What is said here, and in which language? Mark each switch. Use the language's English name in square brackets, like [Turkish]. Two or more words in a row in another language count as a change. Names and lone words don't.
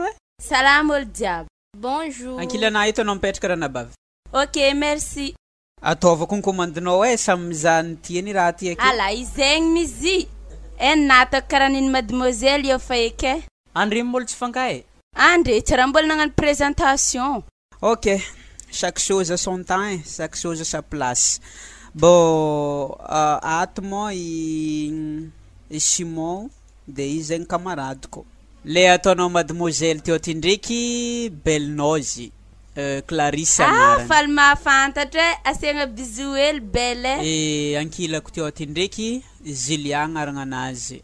[Malagasy] Salama olo jiaby. [French] Bonjour. [Malagasy] Ankilanahy ito anao mipetraka raha nabavy. [French] Ok, merci. [Malagasy] Ataovako ny komandinao samy mizany tiany raha ty ake. Ala izegny mizy. Nataka karaha niny mademoiselle io fa eky Andre mbola tsy fankahy Andre tsy raha mbola nagnano présentation. [French] Ok, chaque chose à son temps, chaque chose à sa place. Bon, [Malagasy] ato mo I Simon de izy zegny kamaradiko. Le ataonao mademoiselle teo ty ndraiky Belnozy, Clarisse anarany. Faly mahafantatra asiagna bisou hely belle. Ankilako teo ty ndraiky Zilia agnaragna anazy.